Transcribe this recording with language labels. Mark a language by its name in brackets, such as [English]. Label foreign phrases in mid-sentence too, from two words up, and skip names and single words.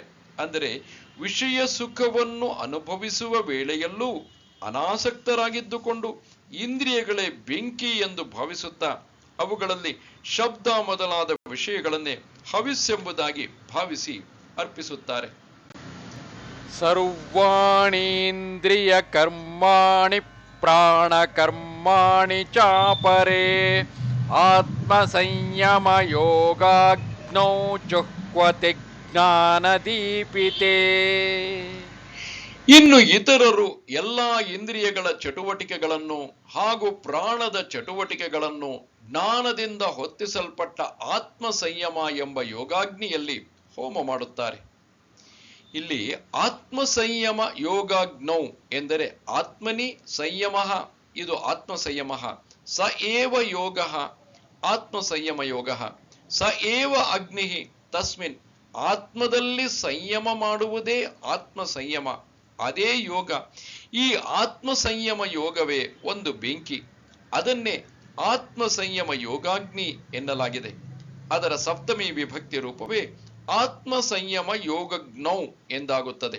[Kannada] ಅಂದರೆ ವಿಷಯ ಸುಖವನ್ನು ಅನುಭವಿಸುವ ವೇಳೆಯಲ್ಲೂ ಅನಾಸಕ್ತರಾಗಿದ್ದುಕೊಂಡು ಇಂದ್ರಿಯಗಳೇ ಬೆಂಕಿ ಎಂದು ಭಾವಿಸುತ್ತಾ ಅವುಗಳಲ್ಲಿ ಶಬ್ದ ಮೊದಲಾದ ವಿಷಯಗಳನ್ನೇ ಹವಿಸ್ಸೆಂಬುದಾಗಿ ಭಾವಿಸಿ ಅರ್ಪಿಸುತ್ತಾರೆ. [Sanskrit] ಸರ್ವಾಣೀಂದ್ರಿಯ ಕರ್ಮಾಣಿ ಪ್ರಾಣ ಕರ್ಮಾಣಿ ಚಾಪರೇ ಆತ್ಮ ಸಂಯಮ ಯೋಗಾಗ್ನೌ ಜುಹ್ವತಿ ಜ್ಞಾನದೀಪಿತೇ. [Kannada] ಇನ್ನು ಇತರರು ಎಲ್ಲಾ ಇಂದ್ರಿಯಗಳ ಚಟುವಟಿಕೆಗಳನ್ನು ಹಾಗೂ ಪ್ರಾಣದ ಚಟುವಟಿಕೆಗಳನ್ನು ಜ್ಞಾನದಿಂದ ಹೊತ್ತಿಸಲ್ಪಟ್ಟ ಆತ್ಮ ಸಂಯಮ ಎಂಬ ಯೋಗಾಗ್ನಿಯಲ್ಲಿ ಹೋಮ ಮಾಡುತ್ತಾರೆ. ಇಲ್ಲಿ [Sanskrit] ಆತ್ಮ ಸಂಯಮ ಯೋಗಾಗ್ನೌ [Kannada] ಎಂದರೆ [Sanskrit] ಆತ್ಮನಿ ಸಂಯಮ, [Kannada] ಇದು ಆತ್ಮ ಸಂಯಮ. [Sanskrit] ಸ ಏವ ಯೋಗ ಆತ್ಮ ಸಂಯಮ ಯೋಗ, ಸ ಏವ ಅಗ್ನಿ ತಸ್ಮಿನ್, [Kannada] ಆತ್ಮದಲ್ಲಿ ಸಂಯಮ ಮಾಡುವುದೇ ಆತ್ಮ ಸಂಯಮ, ಅದೇ ಯೋಗ. ಈ ಆತ್ಮ ಸಂಯಮ ಯೋಗವೇ ಒಂದು ಬೆಂಕಿ, ಅದನ್ನೇ ಆತ್ಮ ಸಂಯಮ ಯೋಗಾಗ್ನಿ ಎನ್ನಲಾಗಿದೆ. ಅದರ ಸಪ್ತಮಿ ವಿಭಕ್ತಿ ರೂಪವೇ [Sanskrit] ಆತ್ಮ ಸಂಯಮ ಯೋಗಜ್ಞೌ [Kannada] ಎಂದಾಗುತ್ತದೆ.